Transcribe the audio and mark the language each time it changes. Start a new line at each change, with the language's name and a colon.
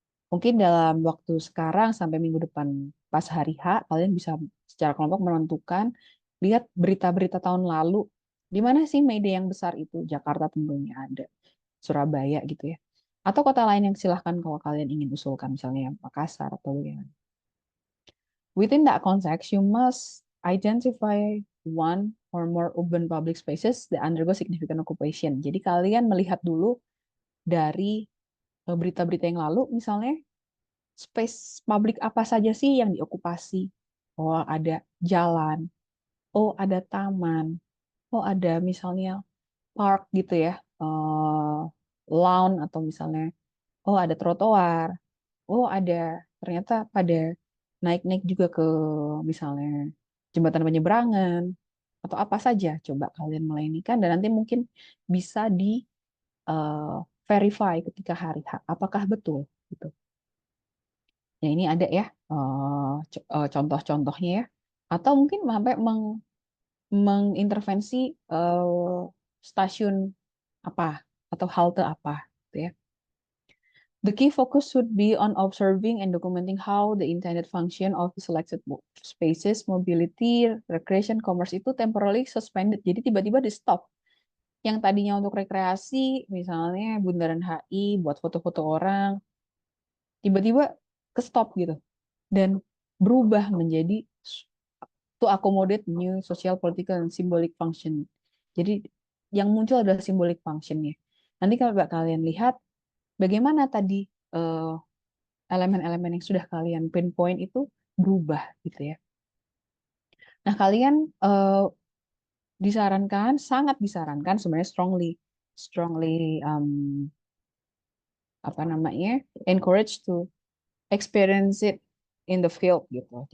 Indonesian: Mungkin dalam waktu sekarang sampai minggu depan pas hari H, kalian bisa secara kelompok menentukan, lihat berita-berita tahun lalu, di mana sih May Day yang besar itu? Jakarta tentunya ada, Surabaya gitu ya. Atau kota lain yang silahkan kalau kalian ingin usulkan, misalnya Makassar atau bagaimana.
English: Within that context, you must identify one or more urban public spaces that undergo significant occupation.
Indonesian: Jadi kalian melihat dulu dari berita-berita yang lalu, misalnya space publik apa saja sih yang diokupasi? Oh, ada jalan, oh ada taman, oh ada misalnya park gitu ya, lawn atau misalnya, oh ada trotoar, oh ada ternyata pada naik-naik juga ke misalnya jembatan penyeberangan atau apa saja. Coba kalian mulai ini kan dan nanti mungkin bisa di eh, verify ketika hari H apakah betul gitu. Ya ini ada ya contoh-contohnya ya. Atau mungkin sampai mengintervensi stasiun apa atau halte apa gitu ya.
English: The key focus should be on observing and documenting how the intended function of selected spaces, mobility, recreation, commerce
Indonesian: itu
English: temporarily suspended.
Indonesian: Jadi tiba-tiba di stop. Yang tadinya untuk rekreasi, misalnya Bundaran HI buat foto-foto orang, tiba-tiba ke stop gitu. Dan berubah menjadi
English: to accommodate new social, political, and symbolic function.
Indonesian: Jadi yang muncul adalah
English: symbolic functionnya.
Indonesian: Nanti kalau kalian lihat bagaimana tadi elemen-elemen yang sudah kalian pinpoint itu berubah gitu ya. Nah, kalian disarankan, sangat disarankan sebenarnya strongly apa namanya,
English: encourage to experience it in the field
Indonesian: gitu.